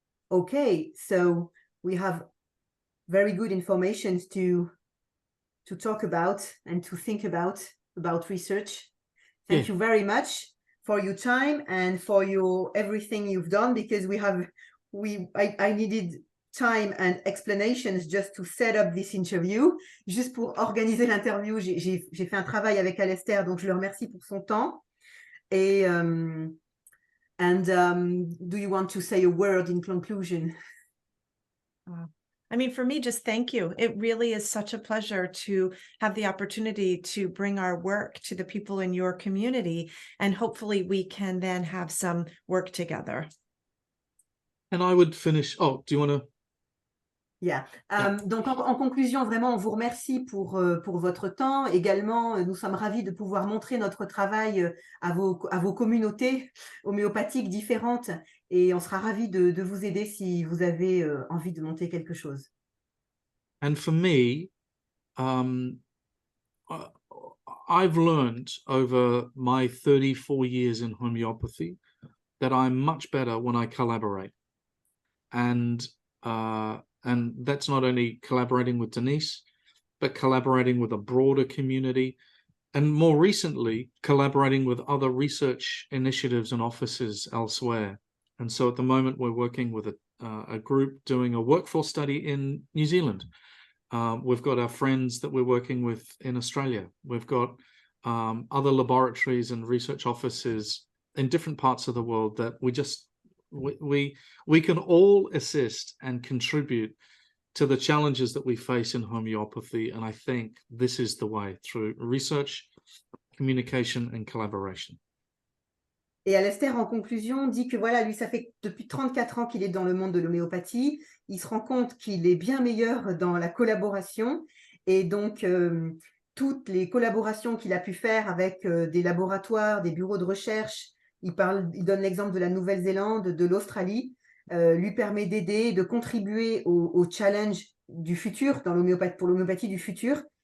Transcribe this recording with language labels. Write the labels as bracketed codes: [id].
[en] Okay, so we have very good information to talk about and to think about research. Thank you very much for your time and for everything you've done, because I needed time and explanations just to set up this interview. [fr] Juste pour organiser l'interview, j'ai fait un travail avec Alastair, donc je le remercie pour son temps. [en] Et do you want to say a word in conclusion? I mean, for me, just thank you. It really is such a pleasure to have the opportunity to bring our work to the people in your community, and hopefully we can then have some work together. And I would finish. Oh, do you want to? Yeah. [fr] Donc, en conclusion, vraiment, on vous remercie pour votre temps. Également, nous sommes ravis de pouvoir montrer notre travail à vos communautés homéopathiques différentes. Et on sera ravis de vous aider si vous avez envie de monter quelque chose. [en] And for me, I've learned over my 34 years in homeopathy that I'm much better when I collaborate. And that's not only collaborating with Denise, but collaborating with a broader community, and more recently, collaborating with other research initiatives and offices elsewhere. And so at the moment, we're working with a group doing a workforce study in New Zealand. We've got our friends that we're working with in Australia. We've got other laboratories and research offices in different parts of the world that we can all assist and contribute to the challenges that we face in homeopathy. And I think this is the way, through research, communication and collaboration. [fr] Et Alastair, en conclusion, dit que voilà, lui, ça fait depuis 34 ans qu'il est dans le monde de l'homéopathie. Il se rend compte qu'il est bien meilleur dans la collaboration. Et donc, toutes les collaborations qu'il a pu faire avec des laboratoires, des bureaux de recherche, il donne l'exemple de la Nouvelle-Zélande, de l'Australie, lui permet d'aider, de contribuer au challenge du futur, pour l'homéopathie du futur.